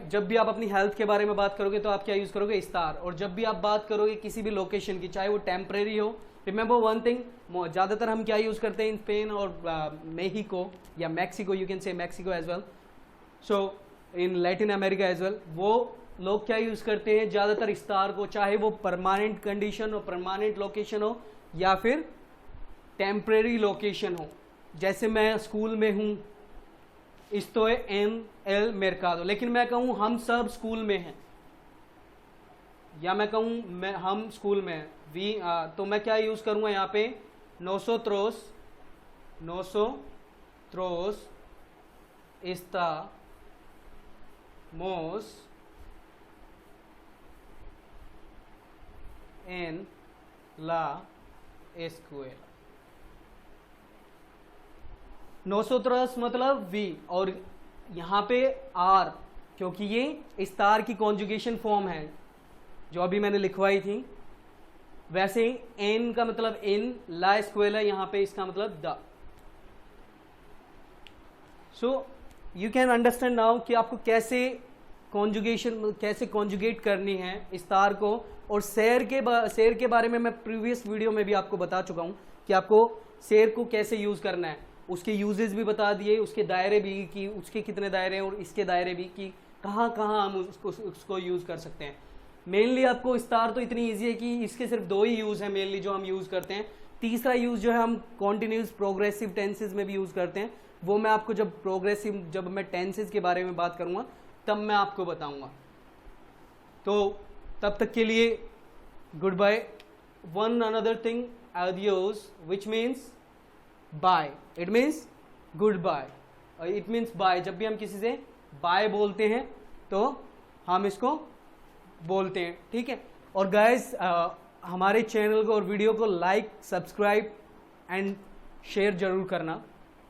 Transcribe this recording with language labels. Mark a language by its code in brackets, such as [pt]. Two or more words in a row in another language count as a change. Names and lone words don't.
[hi] जब भी आप अपनी हेल्थ के बारे में बात करोगे तो आप क्या यूज़ करोगे, इस्तार। और जब भी आप बात करोगे किसी भी लोकेशन की, चाहे वो टेम्परेरी हो, [en] remember one thing, [hi] ज़्यादातर हम क्या यूज़ करते हैं [en] in Spain [hi] और मेक्सिको या मैक्सिको, [en] you can say Mexico as well, so in Latin America as well, [hi] वो लोग क्या यूज़ करते हैं ज़्यादातर इस्तार को, चाहे वो [en] permanent condition [hi] हो, [en] permanent location [hi] हो या फिर [en] temporary location [hi] हो। जैसे मैं स्कूल में हूँ, [es] estoy en el mercado, [hi] लेकिन मैं कहूँ हम सब स्कूल में हैं, या मैं कहूँ हम स्कूल में हैं तो मैं क्या यूज़ करूँगा यहाँ पे, [es] nosotros estamos en la escuela. [hi] नोसोत्रस मतलब वी, और यहाँ पे आर, क्योंकि ये इस्तार की [en] conjugation form [hi] है जो अभी मैंने लिखवाई थी। वैसे ही एन का मतलब इन, [es] la escuela [hi] यहाँ पे इसका मतलब द। [en] so you can understand now [hi] कि आपको कैसे कॉन्जुगेट करनी है इस्तार को। और शेर के बारे में मैं प्रीवियस वीडियो में भी आपको बता चुका हूँ कि आपको शेर को कैसे यूज़ करना है, उसके यूजेस भी बता दिए, उसके दायरे भी कि उसके कितने दायरे हैं और इसके दायरे भी कि कहाँ कहाँ हम उसको यूज़ कर सकते हैं। मेनली आपको इस्तार तो इतनी ईजी है कि इसके सिर्फ दो ही यूज़ हैं मेनली जो हम यूज़ करते हैं। तीसरा यूज़ जो है हम [en] continuous progressive tenses [hi] में भी यूज़ करते हैं, वो मैं आपको जब मैं टेंसेज के बारे में बात करूँगा तब मैं आपको बताऊँगा। तो तब तक के लिए [en] good bye. one another thing, adios, which means bye, it means goodbye, it means bye। [hi] जब भी हम किसी से बाय बोलते हैं तो हम इसको बोलते हैं, ठीक है। और गाइस हमारे चैनल को और वीडियो को लाइक, [en] subscribe and share [hi] जरूर करना।